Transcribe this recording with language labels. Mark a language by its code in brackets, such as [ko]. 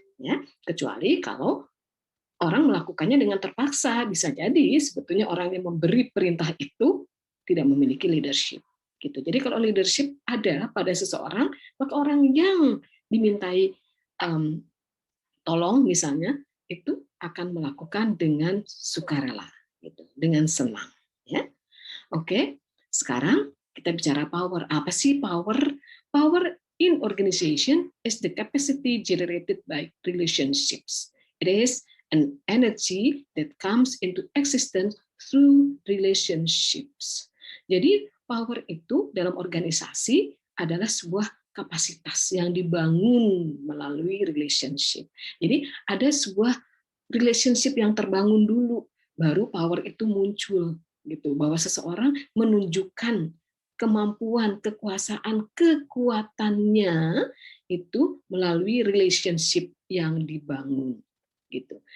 [id] Ya, kecuali kalau orang melakukannya dengan terpaksa, bisa jadi sebetulnya orang yang memberi perintah itu tidak memiliki leadership. Gitu. Jadi kalau leadership ada pada seseorang, maka orang yang dimintai tolong misalnya itu akan melakukan dengan sukarela, gitu, dengan senang. Ya, oke. Sekarang kita bicara power. Apa sih power? [en] Power in organization is the capacity generated by relationships. It is an energy that comes into existence through relationships. [id] Jadi power itu dalam organisasi adalah sebuah kapasitas yang dibangun melalui relationship. Jadi ada sebuah relationship yang terbangun dulu, baru power itu muncul gitu, bahwa seseorang menunjukkan kemampuan, kekuasaan, kekuatannya itu melalui relationship yang dibangun gitu.